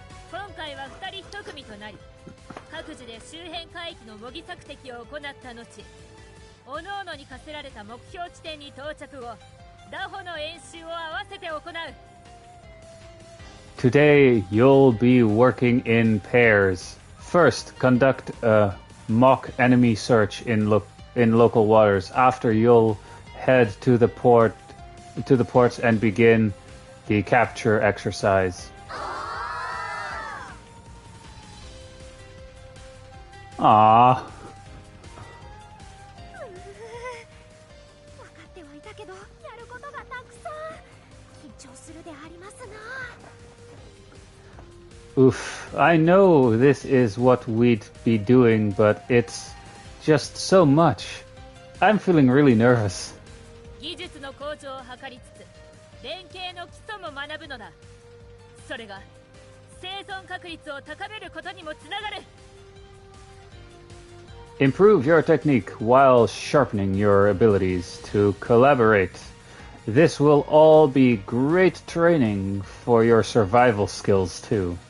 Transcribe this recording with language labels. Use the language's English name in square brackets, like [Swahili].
[Japanese] 今回は2人1組となり、各自で周辺海域の模擬索敵を行った後、各々に課せられた目標地点に到着後、打歩の演習を合わせて行う。 [English] Today you'll be working in pairs. First, conduct a mock enemy search in local waters. After, you'll head to the ports and begin the capture exercise. Aww. [Japanese] 分かってはいたけど、やることがたくさん。緊張するでありますな。 [English] Oof, I know this is what we'd be doing, but it's just so much. I'm feeling really nervous. [Japanese] 技術の向上を図りつつ、連携の基礎も学ぶのだ。それが生存確率を高めることにもつながる。 [English] Improve your technique while sharpening your abilities to collaborate. This will all be great training for your survival skills too.